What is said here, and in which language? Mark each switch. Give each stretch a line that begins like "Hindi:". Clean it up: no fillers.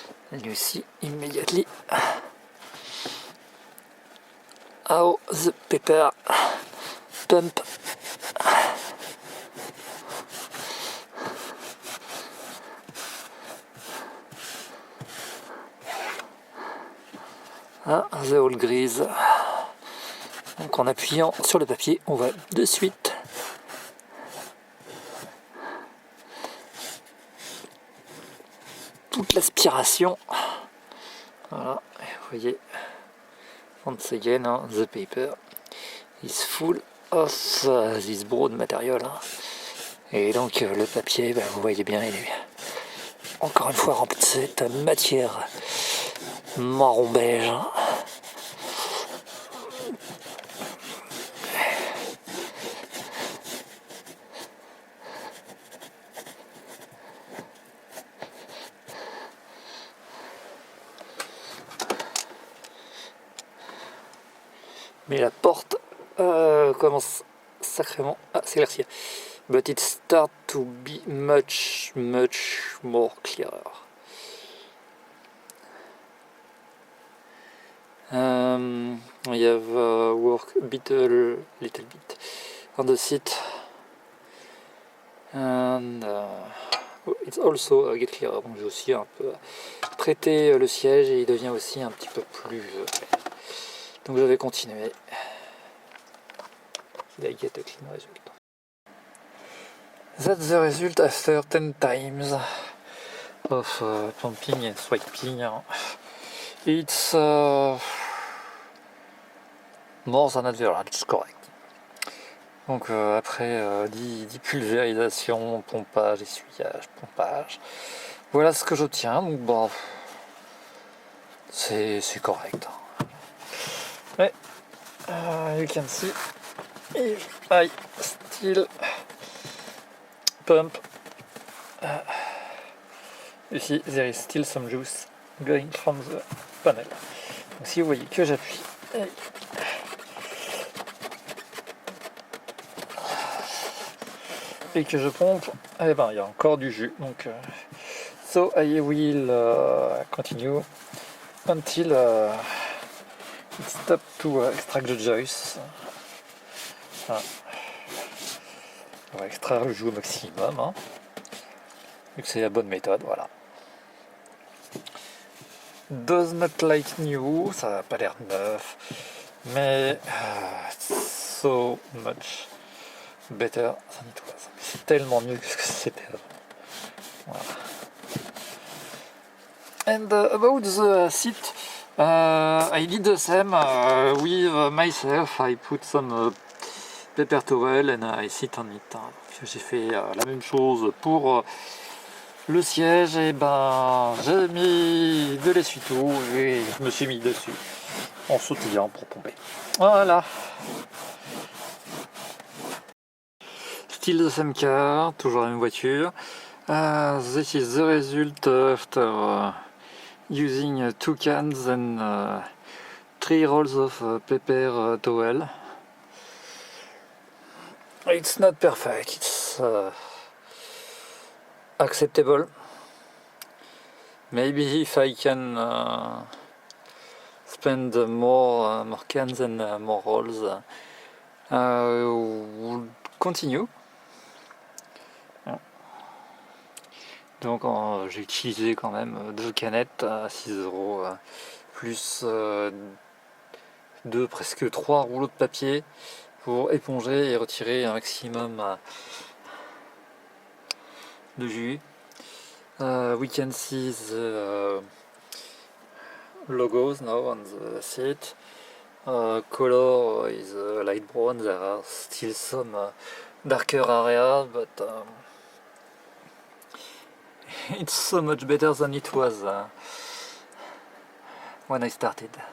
English: And you see immediately how the paper pump the whole grease.
French: Donc en appuyant sur le papier, on va de suite toute l'aspiration. Voilà, vous voyez,
English: once again, the paper is full of this broad material.
French: Et donc le papier, vous voyez bien, il est encore une fois rempli de cette matière marron beige. Mais la porte commence sacrément à s'éclaircir.
English: But it starts to be much more clearer. I have worked a little bit on the seat, and it's also get clearer.
French: Donc j'ai aussi un peu prêté le siège et il devient aussi un petit peu plus clair. Donc je vais continuer.
English: Did I get a clean result? That's the result after 10 times of pumping and swiping. It's more than average, it's correct.
French: Donc après 10 pulvérisations, pompage, essuyage, pompage, voilà ce que j'obtiens. Donc bon, c'est correct. Mais
English: you can see if I still pump, you see there is still some juice going from the panel.
French: Donc si vous voyez que j'appuie et que je pompe, eh ben il y a encore du jus. Donc
English: so I will continue until it stops to extract the juice.
French: Voilà. On va extraire le jus au maximum, vu que c'est la bonne méthode, voilà.
English: Does not like new,
French: ça n'a pas l'air neuf, mais
English: so much better than it was.
French: C'est tellement mieux que ce que c'était avant. Voilà.
English: And about the seat, I did the same with myself. I put some paper towel and I sit on it.
French: J'ai fait la même chose pour le siège, et ben j'ai mis de l'essuie-tout et je me suis mis dessus. en sautillant pour pomper. Voilà.
English: Still the same car,
French: toujours la même voiture.
English: This is the result after using 2 cans and 3 rolls of paper towel. It's not perfect, it's acceptable. Maybe if I can spend more cans and more rolls, we'll continue.
French: Donc j'ai utilisé quand même 2 canettes à 6 € plus 2, presque 3 rouleaux de papier pour éponger et retirer un maximum de jus.
English: We can see the logos now on the seat. Color is light brown. There are still some darker areas, but it's so much better than it was when I started.